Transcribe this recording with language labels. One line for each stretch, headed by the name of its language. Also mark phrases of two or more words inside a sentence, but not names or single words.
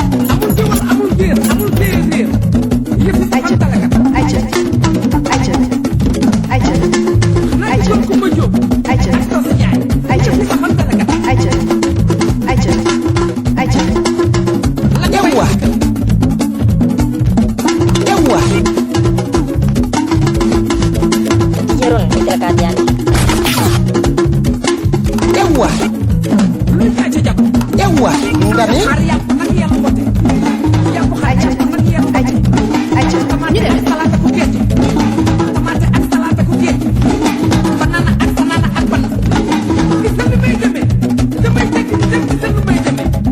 Wolof: Amul géwël, amul géer, amul séeréer. Yëpp xam tala kat. Ayca, ayca, ayca, ayca. Xanaa Ayca. Kumba Jóob. Ayca. Ak Tos Njaay. Ayca. Yëpp xam tala kat. Ayca, ayca, ayca. La nga Ewa. way. Ewa. Dijeron, Mr. Kadiani. Ewa. Luy fecc jàpp. Ewa. Nga ne? Xar yàpp nag yàpp woote. Yàpp xar yàpp nag yàpp woote. Ayca. Ayca. Tamaate Ñu dem. ak salade ku gerte. Tamaate ak salade ku gerte. Banana ak banana ak banana. Gis nga ni may demee. Damay tekki di dem, gis nga ni may demee.